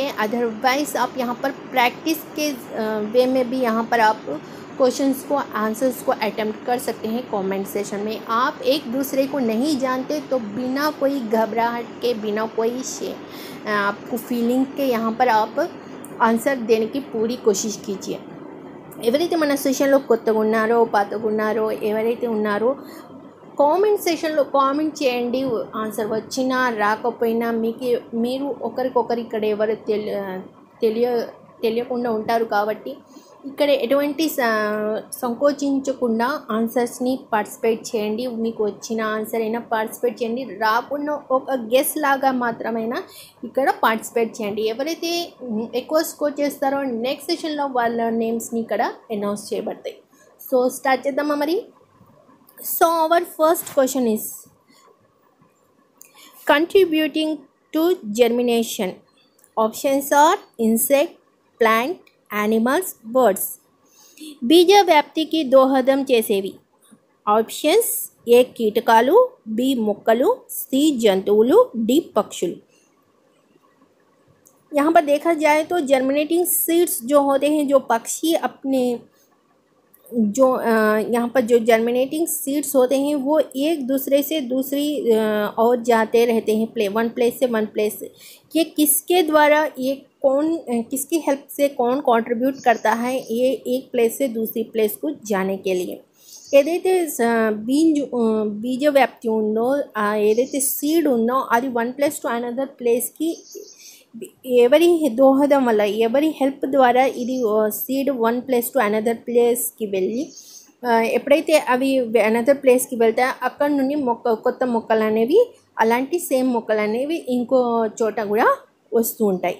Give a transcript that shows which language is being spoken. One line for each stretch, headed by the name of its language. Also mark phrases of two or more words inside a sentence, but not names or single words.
Hindi: अदरवाइज़ आप यहाँ पर प्रैक्टिस के वे में भी यहाँ पर आप क्वेश्चंस को आंसर्स को अटेम्प्ट कर सकते हैं.
English: comment session
Hindi: में आप एक दूसरे को नहीं जानते तो बिना कोई घबराहट के, बिना कोई आपको फीलिंग के यहाँ पर आप आंसर देने की पूरी कोशिश कीजिए.
Telugu: ఎవరైతే మన సెషన్లో కొత్తగా ఉన్నారో పాతగా ఉన్నారో ఎవరైతే ఉన్నారో
English: comment session
Telugu: కామెంట్ చేయండి. ఆన్సర్ వచ్చినా రాకపోయినా మీరు ఒకరికొకరు ఇక్కడ ఎవరు తెలియకుండా ఉంటారు కాబట్టి ఇక్కడ ఎటువంటి సంకోచించకుండా ఆన్సర్స్ని పార్టిసిపేట్ చేయండి. మీకు వచ్చిన ఆన్సర్ అయినా పార్టిసిపేట్ చేయండి, రాకుండా ఒక గెస్ లాగా మాత్రమైనా ఇక్కడ పార్టిసిపేట్ చేయండి. ఎవరైతే ఎక్కువ స్కోర్ చేస్తారో
English: next session
Telugu: వాళ్ళ నేమ్స్ని ఇక్కడ అనౌన్స్ చేయబడతాయి. సో స్టార్ట్ చేద్దామా మరి.
English: So our first question is contributing to germination. Options are insect, plant, animals, birds.
Telugu: బీజ వ్యాప్తికి దోహదం చేసేవి. ఆప్షన్స్ ఏ కీటకాలు, బి మొక్కలు, సి జంతువులు, డి పక్షులు.
Hindi: यहाँ पर देखा जाए तो
English: germinating seeds
Hindi: जो होते हैं, जो पक्षी अपने जो यहाँ पर जो
English: germinating seeds
Hindi: होते हैं वो एक दूसरे से दूसरी और जाते रहते हैं,
English: one place
Hindi: से
English: one place.
Hindi: ये किसके द्वारा, ये कौन किसकी हेल्प से कौन कंट्रीब्यूट करता है ये एक प्लेस से दूसरी प्लेस को जाने के लिए.
Telugu: ఏదైతే బీజ వ్యాప్తి ఉందో, ఏదైతే సీడ్ ఉందో అది
English: one place to another place
Telugu: ఎవరి దోహదం వల్ల, ఎవరి హెల్ప్ ద్వారా ఇది సీడ్
English: one place to another place
Telugu: వెళ్ళి ఎప్పుడైతే అవి
English: another place
Telugu: వెళ్తాయో అక్కడ నుండి కొత్త మొక్కలు అనేవి అలాంటి సేమ్ మొక్కలు అనేవి ఇంకో చోట కూడా వస్తూ ఉంటాయి.